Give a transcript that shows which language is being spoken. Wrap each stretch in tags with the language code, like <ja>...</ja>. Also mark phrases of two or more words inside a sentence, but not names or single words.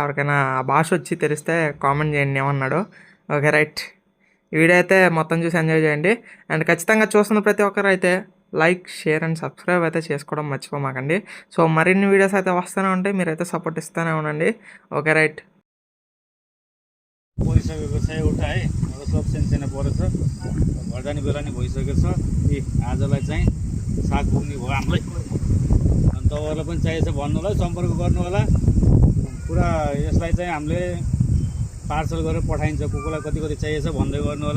<te>ఎవరికైనా ఆ భాష వచ్చి తెలిస్తే కామెంట్ చేయండి ఏమన్నాడు.</te> <en>okay right,</en> <te>ఈ వీడియో అయితే మొత్తం చూసి ఎంజాయ్ చేయండి. అండ్ ఖచ్చితంగా చూస్తున్న ప్రతి ఒక్కరు అయితే</te> <en>like, share and subscribe</en> <te>అయితే చేసుకోవడం మర్చిపోమాకండి. సో మరిన్ని వీడియోస్ అయితే వస్తూనే ఉంటాయి, మీరైతే సపోర్ట్ इस्तूనే ఉండండి.</te> <en>okay right.</en> <ne>भइसकेको छ एउटा है, अब सब सानो परेछ, घर जाने बेला नि भइसकेको छ। आजलाई चाहिँ साग पुग्ने भयो हामीलाई। अनि तपाईँहरूलाई पनि चाहिएछ भन्नु होला, सम्पर्क गर्नु होला। पुरा यसलाई चाहिँ हामीले पार्सल गरेर पठाइन्छ, को कोलाई कति कति चाहिएछ भन्दै गर्नु होला।</ne>